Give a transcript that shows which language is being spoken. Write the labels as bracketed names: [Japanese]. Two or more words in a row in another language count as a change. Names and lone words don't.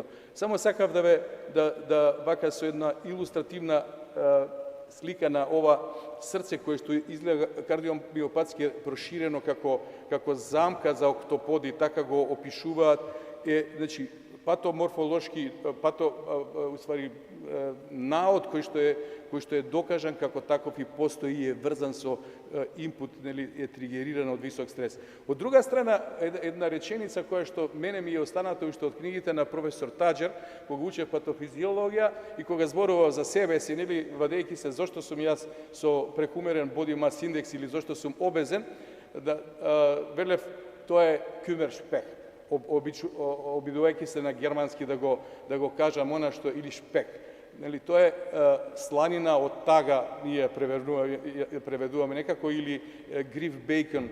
[Macedonian] Само сакав да вака со една илустративна слика на ова срце кое што изгледа кардиомиопатски проширено како замка за октоподи, така го опишуваат, значи патоморфолошки, наод кој што е докажан како таков и постои и е врзан со инпут, нели, е тригериран од висок стрес. Од друга страна, една реченица која што мене ми е останата уште од книгите на професор Таџер, кога учев патофизиологија и кога зборував за себе си, нели, вадејќи се зошто сум јас со прекумерен [English] body mass index [Macedonian] или зошто сум обезен, велев тоа е кюмершпех. Обидувајќи се на германски да го кажам она што или шпек. Нели, тоа е сланина од тага, ние преведуваме некако, или [English] grief bacon.